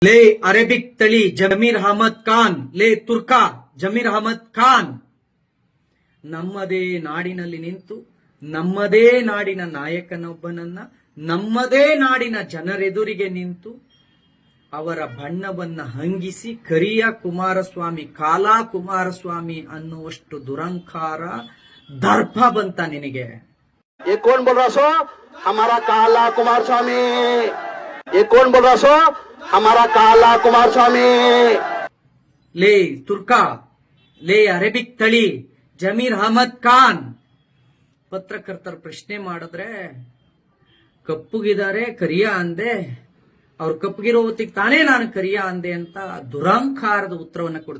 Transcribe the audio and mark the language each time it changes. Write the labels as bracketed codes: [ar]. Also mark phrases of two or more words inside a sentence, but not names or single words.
[kn] ಲೇ ಅರೇಬಿಕ್ ತಳಿ ಜಮೀರ್ ಅಹಮದ್ ಖಾನ್, ಲೇ ತುರ್ಕಾ ಜಮೀರ್ ಅಹಮದ್ ಖಾನ್, ನಮ್ಮದೇ ನಾಡಿನಲ್ಲಿ ನಿಂತು ನಮ್ಮದೇ ನಾಡಿನ ನಾಯಕನೊಬ್ಬನನ್ನ ನಮ್ಮದೇ ನಾಡಿನ ಜನರೆದುರಿಗೆ ನಿಂತು ಅವರ ಬಣ್ಣವನ್ನ ಹಂಗಿಸಿ ಕರಿಯ ಕುಮಾರಸ್ವಾಮಿ, ಕಾಲಾ ಕುಮಾರಸ್ವಾಮಿ ಅನ್ನುವಷ್ಟು ದುರಂಕಾರ ದರ್ಪ ಬಂತ ನಿನಗೆ? [hi] ये कौन बोल रहा सो? हमारा काला कुमार स्वामी। ये कौन बोल रहा सो? हमारा काला कुमार स्वामी। [kn] ಲೇ ತುರ್ಕಾ, ಲೇ ಅರೇಬಿಕ್ ತಳಿ ಜಮೀರ್ ಅಹಮದ್ ಖಾನ್, ಪತ್ರಕರ್ತರ ಪ್ರಶ್ನೆ ಮಾಡಿದ್ರೆ ಕಪ್ಪುಗಿದ್ದಾರೆ ಕರಿಯ ಅಂದೆ, ಅವ್ರು ಕಪ್ಪಗಿರೋ ಹೊತ್ತಿಗೆ ತಾನೇ ನಾನು ಕರಿಯ ಅಂದೆ ಅಂತ ದುರಂಕಾರದ ಉತ್ತರವನ್ನ ಕೊಡ್ತಾರೆ.